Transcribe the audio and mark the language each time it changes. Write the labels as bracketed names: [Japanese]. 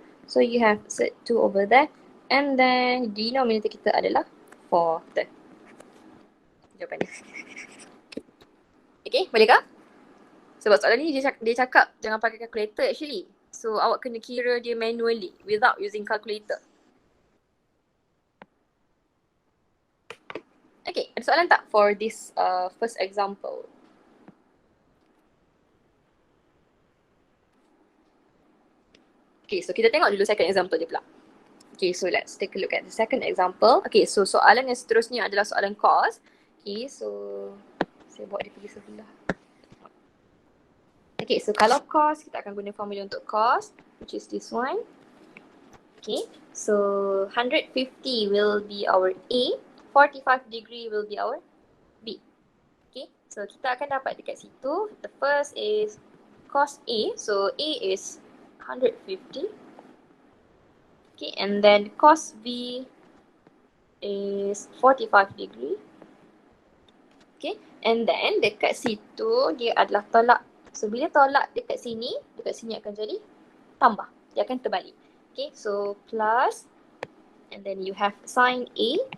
[English] So you have cert 2 over there. And then [Malay] denominator kita adalah 4. Jawapan dia. Okay, bolehkah? Sebab soalan ni dia cakap jangan pakai calculator actually. So awak kena kira dia manually [English] without using calculator. [Malay] Okay, ada soalan tak [English] for this first example? [Malay] Okay, so kita tengok dulu second example dia pula. [English] Okay, so let's take a look at the second example. [Malay] Okay, so soalan yang seterusnya adalah soalan cos. Okay, so saya bawa dia pergi sebelah. Okay, so kalau cos, kita akan guna formula untuk cos, [English] which is this one. Okay, so 150 will be our A, 45 degree will be our B. Okay, so [Malay] kita akan dapat dekat situ, [English] the first is cos A, so A is 150. Okay, and then cos B is 45 degree. [Malay] Okay, [English] and then [Malay] dekat situ dia adalah tolak. So bila tolak dekat sini akan jadi tambah. Dia akan terbalik. [English] Okay, so plus, and then you have sin A.